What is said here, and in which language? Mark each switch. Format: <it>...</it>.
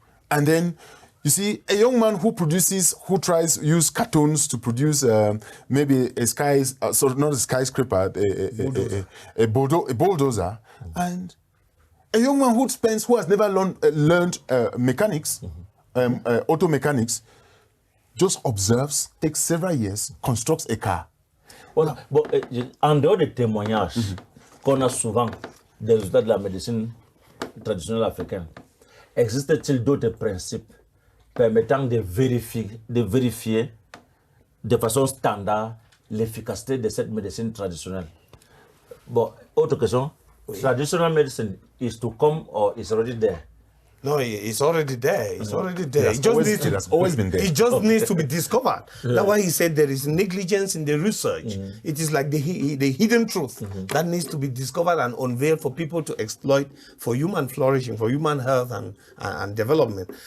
<en>And then you see a young man who use cartoons to produce maybe a not a skyscraper, a bulldozer, and a young man who has never learned mechanics, auto mechanics, just observes, takes several years, constructs a car.</en> <fr>Bon, en dehors des témoignages qu'on a souvent des résultats de la médecine traditionnelle africaine, existe-t-il d'autres principes permettant de vérifier de façon standard l'efficacité de cette médecine traditionnelle? Bon, autre question.</fr> <en>Traditional medicine is to come or is already there? No, it's already there. It's already there. It has always been there. It just needs to be discovered. That's why he said there is negligence in the research. It is like the hidden truth that needs to be discovered and unveiled for people to exploit for human flourishing, for human health and development.</en>